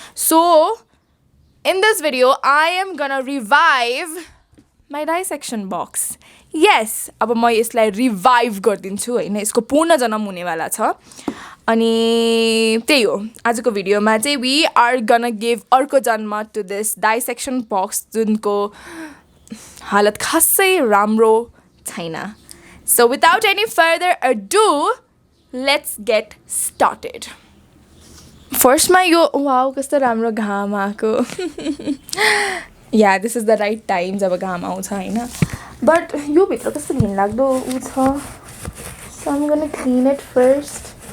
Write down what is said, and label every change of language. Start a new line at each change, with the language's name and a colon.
English: So in this video I am gonna revive my dissection box.
Nepali: यस अब म यसलाई revive गरिदिन्छु होइन. यसको पूर्ण जन्म हुनेवाला छ अनि त्यही हो आजको भिडियोमा चाहिँ
English: we are gonna give
Nepali: अर्को जन्म
English: to this dissection box
Nepali: जुनको हालत खासै राम्रो छैन.
English: So without any further ado, let's get started. First my
Nepali: yo wow कस्तो राम्रो घाम आएको.
English: Yeah, this is the right time
Nepali: जब घाम आउँछ हैन. But यो भित्र कस्तो घिनलाग्दो उ छ.
English: So I'm going to clean it first.